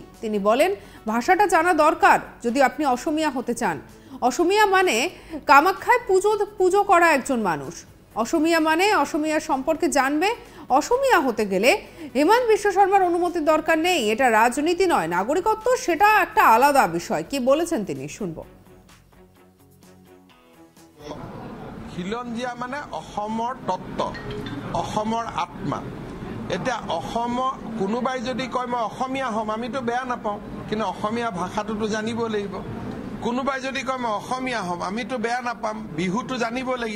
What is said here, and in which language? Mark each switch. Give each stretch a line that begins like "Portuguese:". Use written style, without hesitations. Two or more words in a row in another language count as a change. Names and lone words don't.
Bangla: তিনি বলেন, ভাষাটা জানা দরকার যদি আপনি অসমিয়া হতে চান। অসমিয়া মানে কামাখ্যায় পুজো করা একজন মানুষ। অসমিয়া মানে অসমিয়া সম্পর্কে জানবে। অসমিয়া হতে গেলে হেমন্ত বিশ্ব শর্মার অনুমতির দরকার নেই। এটা রাজনীতি নয়, নাগরিকত্ব সেটা একটা আলাদা বিষয়। কি বলেছেন তিনি, শুনবো।
Assamese: খিলঞ্জীয়া মানে অসমৰ তত্ত্ব, অসমৰ আত্মা। এতিয়া অসমৰ কোনোবাই যদি কয় মই অসমীয়া হ'ম, আমিতো বেয়া নাপাওঁ, কিন্তু অসমীয়া ভাষাটোতো জানিব লাগিব। কোনোবাই যদি কয় মই অসমীয়া হ'ম, আমিতো বেয়া নাপাম, বিহুটো জানিব লাগিব।